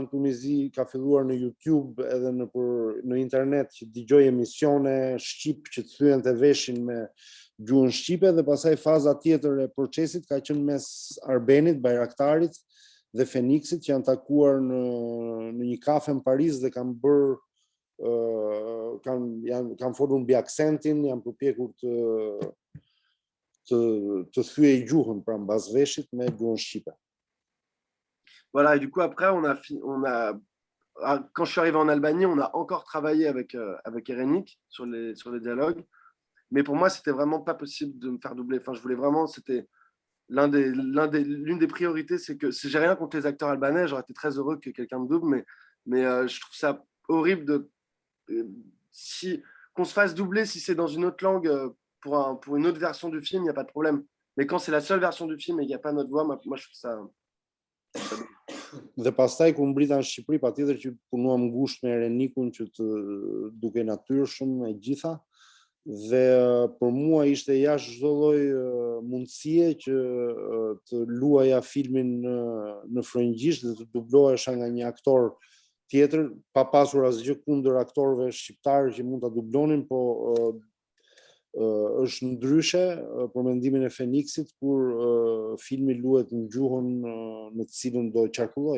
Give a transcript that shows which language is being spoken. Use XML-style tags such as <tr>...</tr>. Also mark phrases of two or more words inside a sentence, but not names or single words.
<sq>në Tunizi ka filluar në YouTube edhe në internet që dëgjoj emisione shqip që të thyen të veshin me gjuhën shqipe, dhe pastaj faza tjetër e procesit ka qenë mes Arbenit, Bajraktarit dhe Feniksit që janë takuar në një kafe në Paris dhe kanë bërë kanë folur mbi aksentin, janë përpjekur të thyej gjuhën pra mbas veshit me gjuhën shqipe.</sq> <fr>Voilà, et du coup après quand je suis arrivé en Albanie, on a encore travaillé avec Erenik sur les dialogues, mais pour moi c'était vraiment pas possible de me faire doubler. Enfin, je voulais vraiment, l'une des priorités, c'est que j'ai rien contre les acteurs albanais, j'aurais été très heureux que quelqu'un me double, mais je trouve ça horrible qu'on se fasse doubler si c'est dans une autre langue pour une autre version du film, il n'y a pas de problème. Mais quand c'est la seule version du film et qu'il n'y a pas notre voix, moi je trouve ça.</fr> <sq>Dhe pastaj ku mbrita në Shqipëri, patjetër që punuam ngushtë me Erenikun që të duke natyrshëm e gjitha. Dhe për mua ishte jashtë çdo lloj mundësie që të luaja filmin në frëngjisht dhe të dublohesha nga një aktor tjetër, pa pasur asgjë kundër aktorëve shqiptarë që mund ta dublonin, po është ndryshe për mendimin e Feniksit kur filmi luhet në gjuhën në të cilën do qarkulloj.</sq>